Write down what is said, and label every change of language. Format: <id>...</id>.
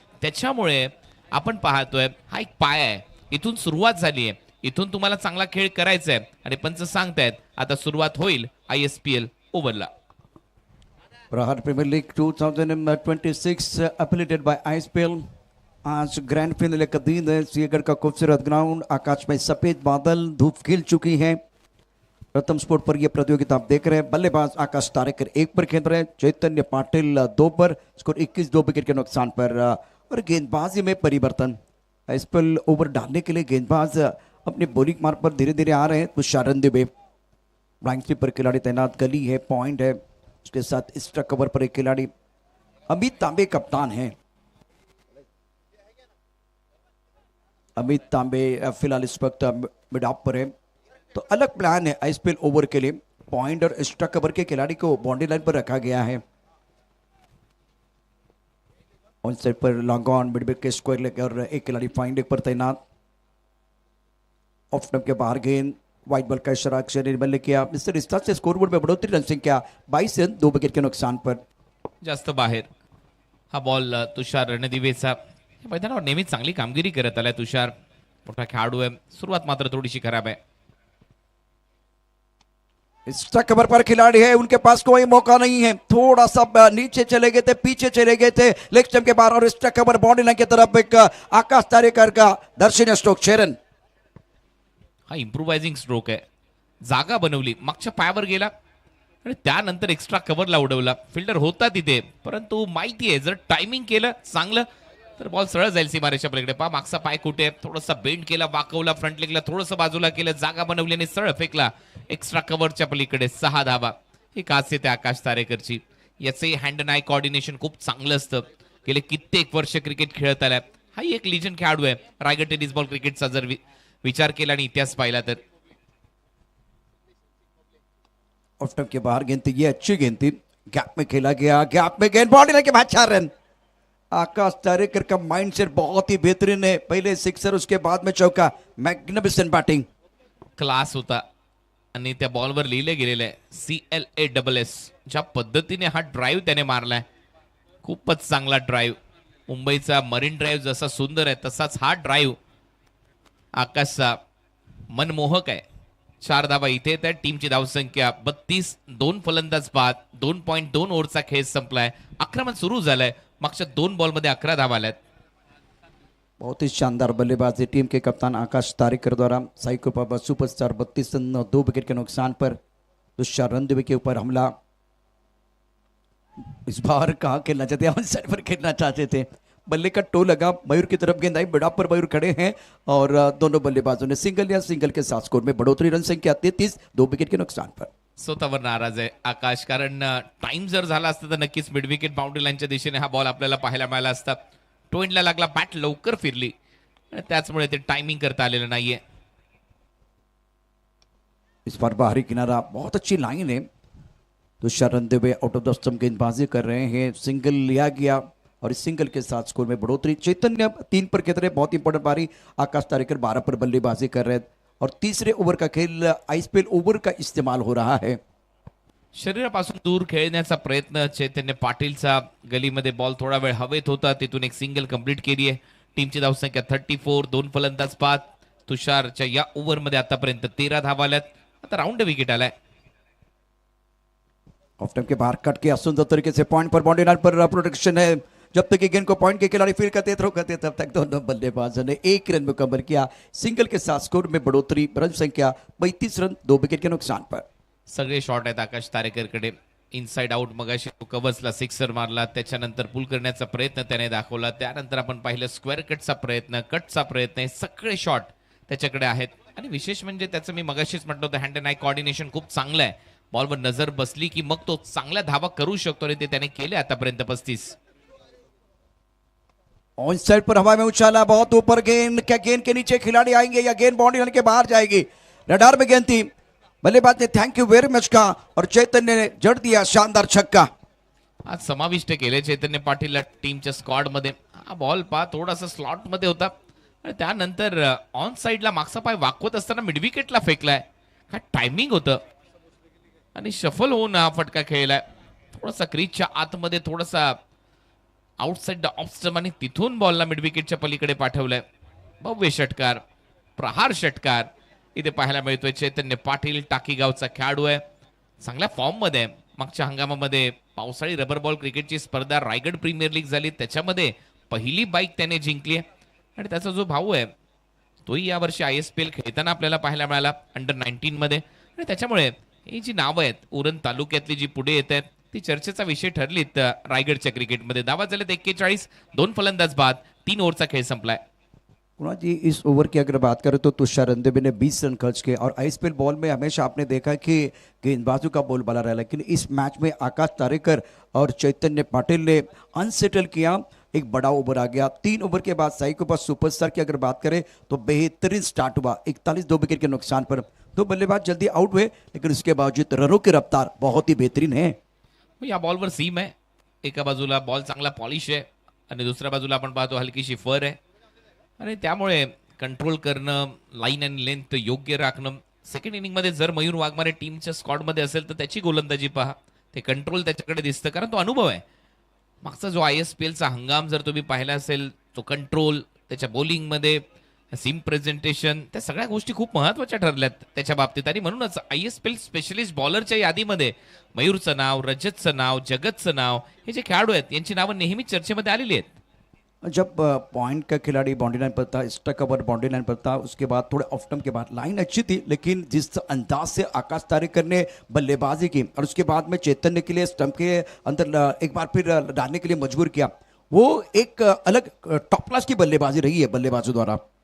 <mr>त्याच्यामुळे आपण पाहतोय हा एक पाया आहे. इथून सुरुवात झाली आहे. इथून तुम्हाला चांगला खेळ करायचा आहे आणि पंच सांगतायत आता सुरुवात होईल ISPL ओव्हरला.</mr> <en>Prahar premier league 2026 affiliated by ISPL.</en> <hi>आज ग्रैंड फिनाले का दिन है. सिंहगढ़ का खूबसूरत ग्राउंड, आकाश में सफेद बादल, धूप खिल चुकी है. रतम स्पोर्ट पर यह प्रतियोगिता आप देख रहे हैं. बल्लेबाज आकाश तारेकर 1 पर खेल रहे हैं. चैतन्य पाटिल 2 पर. स्कोर 21 2 विकेट के नुकसान पर. और गेंदबाजी में परिवर्तन. ISPL ओवर डालने के लिए गेंदबाज अपने बॉलिंग मार्ग पर धीरे धीरे आ रहे हैं. तुषार दुबे ब्लैंक स्वीपर खिलाड़ी तैनात. गली है, पॉइंट है, उसके साथ एक्स्ट्रा कवर पर एक खिलाड़ी. अमित तांबे कप्तान है. अमित तांबे फिलहाल इस वक्त मिड ऑफ पर है. तो अलग प्लान है ISPL ओवर के लिए. पॉइंट और एक्स्ट्रा कवर के खिलाड़ी को बाउंड्री लाइन पर रखा गया है. ऑन साइड पर लॉन्ग ऑन मिड विकेट के स्क्वायर लेग और एक खिलाड़ी फाइन लेग पर तैनात. ऑफ स्टंप के बाहर गेंद. व्हाइट बॉल का इशारा अक्षर निर्मल ने किया. मिस्टर रिस्ता से स्कोरबोर्ड में बढ़ोतरी. रन संख्या 22 रन 2 विकेट के नुकसान पर.</hi> <mr>जास्त बाहेर हा बॉल तुषार रणदिवेचा. या मैदानावर नेहमीच चांगली कामगिरी करत आलाय तुषार. मोठा खेळाडू आहे. सुरुवात मात्र थोडीशी खराब आहे.</mr> <hi>एक्स्ट्रा कवर पर खिलाड़ी है, उनके पास कोई मौका नहीं है. थोड़ा सा नीचे चले गए थे, पीछे चले गए थे लेग स्टंप के बाहर. और एक्स्ट्रा कवर बाउंड्री लाइन की तरफ एक आकाश तारेकर का दर्शनीय स्ट्रोक. शेरन</hi> <mr>हा इम्प्रोवायझिंग स्ट्रोक आहे. जागा बनवली, मागच्या पायावर गेला आणि त्यानंतर एक्स्ट्रा कव्हरला उडवला. फिल्डर होता तिथे, परंतु माहिती आहे जर टायमिंग केलं चांगलं तर बॉल सरळ जाईल सीमारेषा पलीकडे. पहा मागचा पाय कुठे, थोडासा बेंड केला, वाकवला, फ्रंट लेगला थोडंसं बाजूला केलं, जागा बनवली आणि सरळ फेकला एक्स्ट्रा कव्हरच्या पलीकडे. 6 धावा. ही खासियत आहे आकाश तारेकरची. याचे हँड अँड आय कोऑर्डिनेशन खूप चांगलं असतं. गेले कित्येक वर्ष क्रिकेट खेळत आलाय. हाही एक लिजंड खेळाडू आहे रायगड टेनिस बॉल क्रिकेटचा जर विचार केला आणि इतिहास पाहिला तर.</mr> <hi>ऑफ स्टंप के बाहर गेंद थी, ये अच्छी गेंद थी. गैप में खेला गया, गैप में गेंद बाउंड्री लाइन के बाद 4 रन. आकाश तारेकर का माइंडसेट बहुत ही बेहतरीन है. पहले सिक्सर, उसके बाद में चौका.</hi> <en>Magnificent batting.</en> <mr>क्लास होता आणि त्या बॉलवर लिहिले गेलेलं आहे CLASS. ज्या पद्धतीने हा ड्राईव्ह त्याने मारलाय खूपच चांगला ड्राईव्ह. मुंबईचा मरीन ड्राईव्ह जसा सुंदर आहे तसाच हा ड्राईव्ह आकाशचा मनमोहक आहे. 4 धावा इथे त्या टीमची धावसंख्या 32. 2 फलंदाज बाद. 2.2 ओव्हरचा खेळ संपलाय. आक्रमण सुरू झालंय. मागच्या 2 बॉलमध्ये 11 धावा आल्यात.</mr> <hi>बहुत ही शानदार बल्लेबाजी टीम के कप्तान आकाश तारेकर द्वारा. साइको पापा सुपरस्टार 32 रन 2 विकेट के नुकसान पर. तुषार रणदीवे के ऊपर हमला. इस बार कहाँ खेलना चाहते हैं, साइड पर खेलना चाहते थे. बल्ले का टो लगा, मयूर की तरफ गेंद आई. बड़ा पर मयूर खड़े हैं और दोनों बल्लेबाजों ने सिंगल या सिंगल के साथ स्कोर में बढ़ोतरी. रन संख्या 33 2 विकेट के नुकसान पर.</hi> <mr>स्वतःवर नाराज आहे आकाश. कारण टाइम जर झाला असता तर नक्कीच मिड विकेट बाउंड्री लाईनच्या दिशेने हा बॉल आपल्याला पाहायला मिळाला असता. टोइनला लागला, बॅट लवकर फिरली आणि त्याचमुळे ते टायमिंग करता आलेलं नाहीये.</mr> <hi>इस बार बाहरी किनारा बहुत अच्छी लाइन है। Tushar रंधेवे out of the stump गेंदबाजी कर रहे हैं, सिंगल लिया गया और इस सिंगल के साथ स्कोर में बढ़ोतरी। चैतन्य 3 पर खेल रहे, बहुत इंपॉर्टेंट पारी। आकाश तारेकर 12 पर बल्लेबाजी कर रहे हैं और तीसरे ओवर का खेल आईपीएल ओवर का इस्तेमाल हो रहा है।</hi> <mr>शरीरापासून दूर खेळण्याचा प्रयत्न चैतन्य पाटीलचा, गलीमध्ये बॉल थोडा वेळ हवेत होता, तिथून एक सिंगल कंप्लीट केली आहे. टीमची धावसंख्या 34, 2 फलंदाज बाद. तुषारच्या या ओव्हरमध्ये आतापर्यंत 13 धावा आल्यात. आता राऊंड विकेट आलाय.</mr> <hi>ऑफ टाइम के बाहर कट के सुंदर तरीके से पॉइंट पर, बाउंड्री लाइन पर प्रोटेक्शन है। जब तक ये गेंद को पॉइंट के खिलाड़ी फील करते थ्रो करते तब तक दोनों बल्लेबाजों ने 1 रन मुकम्मल किया। सिंगल के साथ स्कोर में बढ़ोतरी, रन संख्या 35 रन, 2 विकेट के नुकसान पर।</hi> <mr>सगळे शॉट आहेत आकाश तारेकरकडे. इनसाइड आउट मगाशी तो कव्हर्सला सिक्सर मारला, त्याच्यानंतर पुल करण्याचा प्रयत्न त्याने दाखवला, त्यानंतर आपण पाहिलं स्क्वेअर कटचा प्रयत्न, हे सगळे शॉट त्याच्याकडे आहेत. आणि विशेष म्हणजे त्याचं मी मगाशीच म्हटलं होतं, हँड अँड आय कोऑर्डिनेशन खूप चांगलं आहे. बॉलवर नजर बसली की मग तो चांगल्या धावा करू शकतो आणि ते त्याने केले आतापर्यंत 35.</mr> <hi>ऑन साइड पर हवा में उछाला, बहुत ऊपर गेंद, क्या गेंद के नीचे खिलाड़ी आएंगे या गेंद बाउंड्री लाइन के बाहर जाएगी? रडार में गेंद थी, बल्लेबाज ने</hi> <en>thank you very much</en> <hi>कहा और चैतन्य ने जड़ दिया शानदार छक्का।</hi> <mr>आज समाविष्ट केले चैतन्य पाटील टीमच्या स्क्वॉड मध्ये. हा बॉल पा थोडासा स्लॉट मध्ये होता आणि त्यानंतर ऑन साइडला मागचा पाय वाकवत असताना मिडविकेटला फेकलाय. काय टायमिंग होतं आणि शफल होऊन हा फटका खेळलाय. थोडासा क्रीजच्या आतमध्ये, थोडासा आउटसाइड द ऑफ स्टंप आणि तिथून बॉलला मिडविकेटच्या पलीकडे पाठवलंय. भव्य षटकार, प्रहार षटकार इथे पाहायला मिळतोय. चैतन्य पाटील टाकीगावचा खेळाडू आहे, चांगल्या फॉर्म मध्ये आहे. मागच्या हंगामामध्ये पावसाळी रबर बॉल क्रिकेटची स्पर्धा रायगड प्रीमियर लीग झाली, त्याच्यामध्ये पहिली बाईक त्याने जिंकली आहे. आणि त्याचा जो भाऊ आहे तोही यावर्षी ISPL खेळताना आपल्याला पाहायला मिळाला अंडर 19 मध्ये. आणि त्याच्यामुळे ही जी नावं आहेत उरण तालुक्यातली जी पुढे येत आहेत ती चर्चेचा विषय ठरलीत रायगडच्या क्रिकेटमध्ये. धावा झाल्यात 41, 2 फलंदाज बाद, 3 ओव्हरचा खेळ संपलाय.</mr> <hi>कुणाल जी, इस ओवर की अगर बात करें तो तुषार रंधेवे ने 20 रन खर्च किए और आईपीएल बॉल में हमेशा आपने देखा कि गेंदबाजों का बोलबाला रहा, लेकिन इस मैच में आकाश तारेकर और चैतन्य पाटिल ने अनसेटल किया। एक बड़ा ओवर आ गया। 3 ओवर के बाद साई के पास सुपरस्टार की अगर बात करें तो बेहतरीन स्टार्ट हुआ, 41, 2 विकेट के नुकसान पर। 2 बल्लेबाज जल्दी आउट हुए, लेकिन उसके बावजूद रनों की रफ्तार बहुत ही बेहतरीन है।</hi> <mr>या बॉलवर सीम आहे, एका बाजूला बॉल चांगला पॉलिश आहे आणि दुसऱ्या बाजूला आपण पाहतो हलकीशी फर आहे आणि त्यामुळे कंट्रोल करणं, लाईन आणि लेंथ योग्य राखणं. सेकंड इनिंग मध्ये जर मयूर वाघमारे टीमच्या स्क्वॉड मध्ये असेल तर त्याची गोलंदाजी पहा, ते कंट्रोल त्याच्याकडे दिसतं, कारण तो अनुभव आहे. मागचा जो ISPLचा हंगाम जर तुम्ही पाहिला असेल, तो कंट्रोल, त्याच्या बॉलिंगमध्ये सीम प्रेझेंटेशन, त्या सगळ्या गोष्टी खूप महत्त्वाच्या ठरल्यात त्याच्या बाबतीत. आणि म्हणूनच ISPL स्पेशलिस्ट बॉलरच्या यादीमध्ये मयूरचं नाव, रजतचं नाव, जगतचं नाव, हे जे खेळाडू आहेत यांची नावं नेहमी चर्चेमध्ये आलेली आहेत.</mr> <hi>जब पॉइंट का खिलाड़ी बाउंड्री लाइन पर था, स्टक ओवर बाउंड्री लाइन पर था, उसके बाद थोड़े ऑफ स्टंप के बाद लाइन अच्छी थी, लेकिन जिस अंदाज से आकाश तारेकर ने बल्लेबाजी की और उसके बाद में चैतन्य के लिए स्टंप के अंदर एक बार फिर डालने के लिए मजबूर किया, वो एक अलग टॉप क्लास की बल्लेबाजी रही है बल्लेबाजों द्वारा.</hi>